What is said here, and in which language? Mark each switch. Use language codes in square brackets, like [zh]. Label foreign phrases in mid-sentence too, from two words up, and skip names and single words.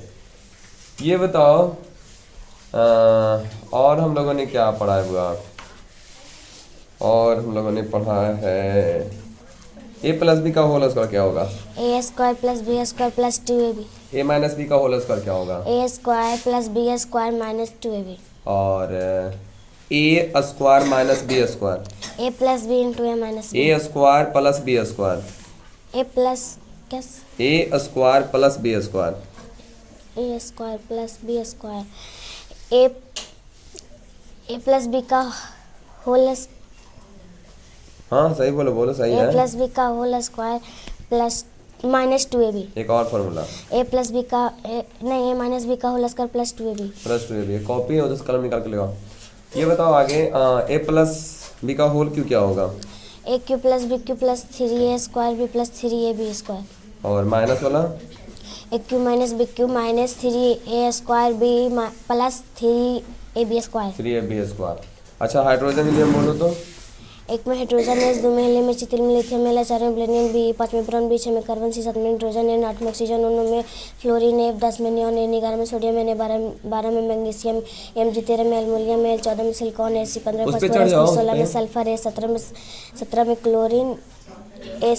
[hi] ये बताओ, और हम लोगों ने क्या पढ़ा हुआ? और हम लोगों ने पढ़ा है a+b का [en] whole square [hi] क्या होगा? a² + b² + 2ab। a - b का [en] whole square [hi] क्या होगा? a² + b² - 2ab। और a² - b²। a + b × a - b। a² + b²। a + b का होल। हाँ सही बोलो, सही है। a + b का [en] whole square plus [hi] -2ab। एक और फॉर्मूला, a + b का नहीं, a - b का [en] whole square plus [hi] 2ab। कॉपी है उधर कलम निकाल के ले आओ। ये बताओ आगे, a + b का होल क्यों क्या होगा? a³ + b³ + 3a² b + 3ab²। और माइनस वाला? a³ - b³ - 3a² b + 3ab²। 3ab²। अच्छा, हाइड्रोजन हीलियम बोलो तो? एक में हाइड्रोजन H, 2 में हीलियम H, 3 में लिथियम L, 4 में प्लेटिनम B, 5 में बोरॉन B, 6 में कार्बन C, 7 में नाइट्रोजन N, 8 में ऑक्सीजन, 9 में फ्लोरीन F, 10 में नियॉन N, 11 में सोडियम N, 12 में मैग्नीशियम Mg, 13 में एल्युमिनियम L, 14 में सिलिकॉन Ag, 15 में फास्फोरस, 16 में सल्फर H, 17 में क्लोरीन H,